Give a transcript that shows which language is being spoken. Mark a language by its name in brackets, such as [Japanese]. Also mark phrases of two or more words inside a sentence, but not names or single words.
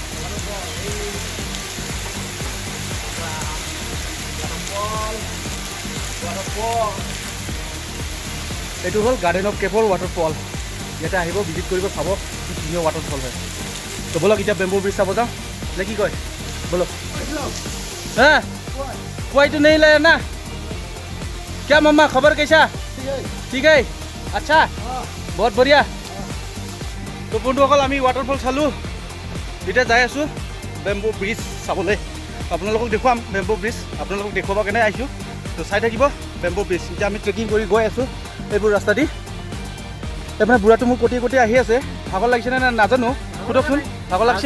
[Assamese] এইটো হ'ল গাৰ্ডেন অফ কেপৰ ৱাটাৰফল ইয়াতে আহিব ভিজিট কৰিব চাব কি ধুনীয়া ৱাটাৰফল হয় তো বলক এতিয়া বেম্বো ব্ৰিজ চাব যাওঁ নে কি কয় বলক [Hindi] हाँ कोई तो नहीं लाया ना क्या मम्मा खबर कैसा ठीक है अच्छा बहुत बढ़िया [Assamese] তো বন্ধুসকল আমি ৱাটাৰফল চালোঁ এতিয়া যাই আছোঁ বেম্বো ব্ৰিজ চাবলৈ আপোনালোকক দেখুৱাম বেম্বো ব্ৰিজ আপোনালোকক দেখুৱাব কেনে আহিছোঁ তো চাই থাকিব বেম্বো ব্ৰিজ এতিয়া আমি ট্ৰেকিং কৰি গৈ আছোঁ এইবোৰ ৰাস্তা দি তাৰমানে বুঢ়াটো মোক কটি কটি আহি আছে ভাগৰ লাগিছে নে নাজানো সোধকচোন ভাগৰ লাগিছে